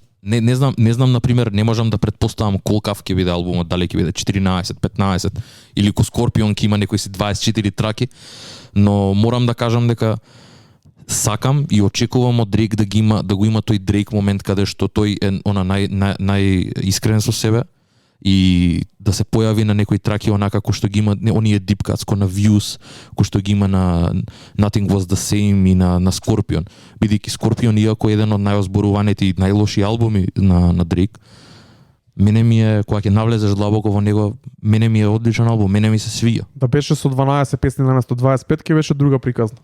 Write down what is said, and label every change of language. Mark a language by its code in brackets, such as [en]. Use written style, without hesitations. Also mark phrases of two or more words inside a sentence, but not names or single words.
[mk] Не знам на пример, не можам да претпоставам колкав ќе биде албумот, дали ќе биде 14, 15 или ко Скорпион ќе има некои си 24 траки, но морам да кажам дека сакам и очекувам од Дрейк да го има тој Дрейк момент каде што тој е она најискрен со себе и да се појави на некои траки онака кој што ги има оние [en] deep cuts, [mk] кој на Views, кој што ги има на Nothing Was The Same и на Scorpion. Бидејќи Scorpion, иако е еден од најозборуваните и најлоши албуми на Дрейк, мене ми е, кога ќе навлезеш длабоко во него, мене ми е одличен албум, мене ми се свиѓа. Да беше со 12 песни наместо 25 ќе беше друга приказна.